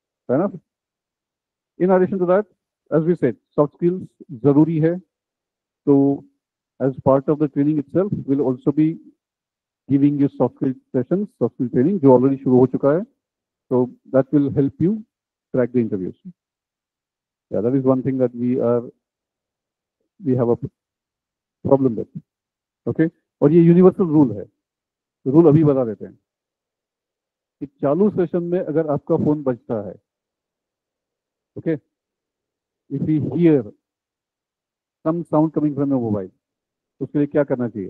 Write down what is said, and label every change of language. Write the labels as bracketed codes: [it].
[en] है ना? In addition to that, as we said, soft skills जरूरी है, तो as part of the training itself will also be giving you soft skill sessions, soft skill training [hi] जो already शुरू हो चुका है, [en] so that will help you crack the interviews. Yeah, that is one thing that we have a problem with. [hi] Okay, और ये universal rule है, rule अभी बता देते हैं कि चालू सेशन में अगर आपका फोन बजता है, okay, [en] if we hear some sound coming from your mobile, [hi] तो उसके लिए क्या करना चाहिए?